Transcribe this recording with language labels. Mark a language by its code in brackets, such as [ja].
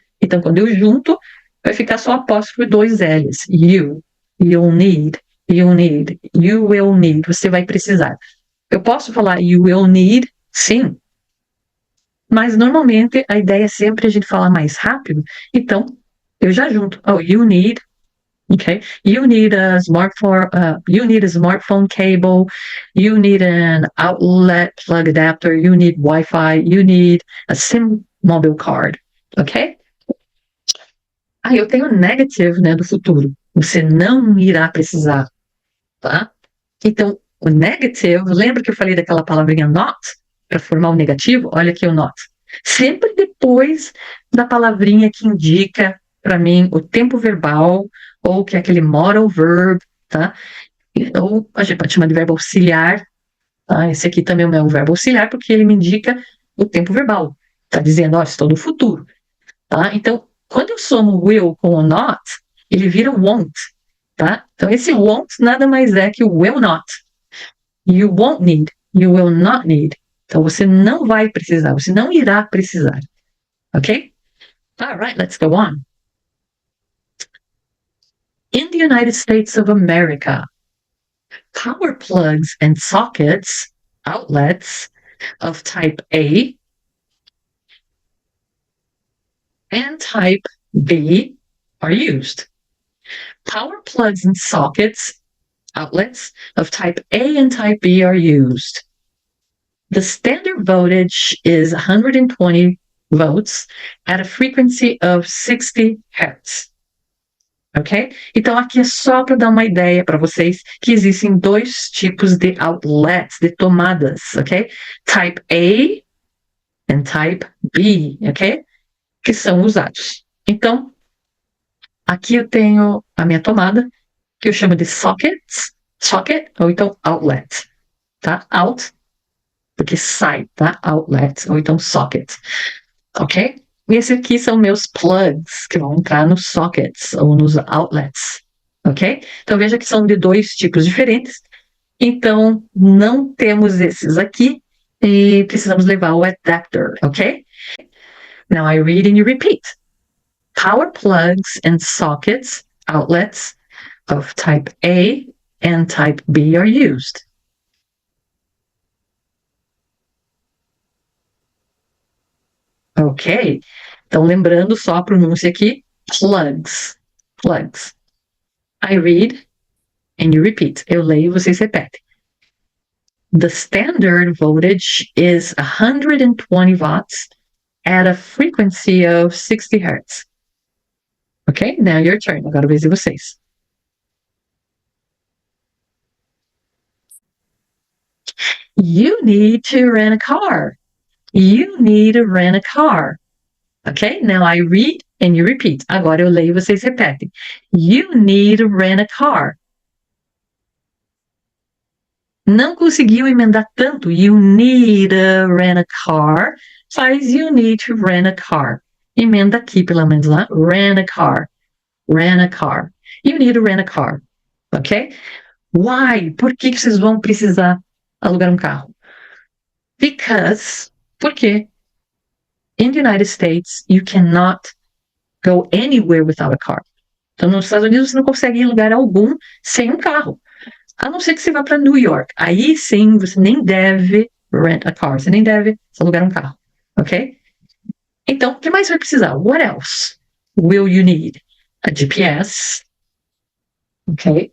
[pt] Então, quando eu junto, vai ficar só apóstrofo e dois L's. [en] You'll need, you will need, [pt] você vai precisar. Eu posso falar [en] you will need, [pt] sim, mas normalmente a ideia é sempre a gente falar mais rápido, então eu já junto. [en] Oh, you need, okay? You need a smartphone cable, you need an outlet plug adapter, you need Wi-Fi, you need a SIM mobile card, ok? [pt] Ah, eu tenho negative, né, do futuro. Você não irá precisar, tá? Então, o negative, lembra que eu falei daquela palavrinha not, para formar o negativo? Olha aqui o not. Sempre depois da palavrinha que indica para mim o tempo verbal, ou que é aquele modal verb, tá? Ou a gente pode chamar de verbo auxiliar, tá? Esse aqui também é um verbo auxiliar, porque ele me indica o tempo verbal. Tá dizendo, ó, estou no futuro, tá? Então, quando eu somo will com o not, ele vira won't, tá? Então, esse won't nada mais é que o will not. [en] You won't need, you will not need. [pt] Então, você não vai precisar, você não irá precisar. [en] Ok? All right, let's go on. In the United States of America, power plugs and sockets, outlets of type A and type B are used. Power plugs and sockets, outlets of type A and type B are used. The standard voltage is 120 volts at a frequency of 60 hertz. Ok? [pt] Então, aqui é só para dar uma ideia para vocês que existem dois tipos de outlets, de tomadas, ok? [en] Type A and Type B, ok? [pt] Que são usados. Então, aqui eu tenho a minha tomada, que eu chamo de socket, ou então outlet, tá? Out, porque sai, tá? Outlet, ou então socket, ok? E esse aqui são meus plugs, que vão entrar nos sockets, ou nos outlets, ok? Então, veja que são de dois tipos diferentes. Então, não temos esses aqui e precisamos levar o adapter, ok? [en] Now I read and you repeat. Power plugs and sockets, outlets of type A and type B are used. Ok. [pt] Então, lembrando só a pronúncia aqui, plugs, plugs. [en] I read and you repeat. [pt] Eu leio e vocês repetem. [en] The standard voltage is 120 watts at a frequency of 60 hertz. Okay, now your turn. [pt] Agora a vez de vocês. [en] You need to rent a car. You need to rent a car. Okay, now I read and you repeat. [pt] Agora eu leio e vocês repetem. [en] You need to rent a car. [pt] Não conseguiu emendar tanto. [en] You need to rent a car. Faz you need to rent a car. [pt] Emenda aqui, pelo menos lá. [en] Rent a car. Rent a car. You need to rent a car. Ok? Why? [pt] Por que vocês vão precisar alugar um carro? [en] Because, porque in the United States, you cannot go anywhere without a car. [pt] Então, nos Estados Unidos, você não consegue ir em lugar algum sem um carro. A não ser que você vá para New York. Aí sim, você nem deve [en] rent a car. [pt] Você nem deve alugar um carro. Ok? Então, o que mais vai precisar? [en] What else will you need? A GPS, ok?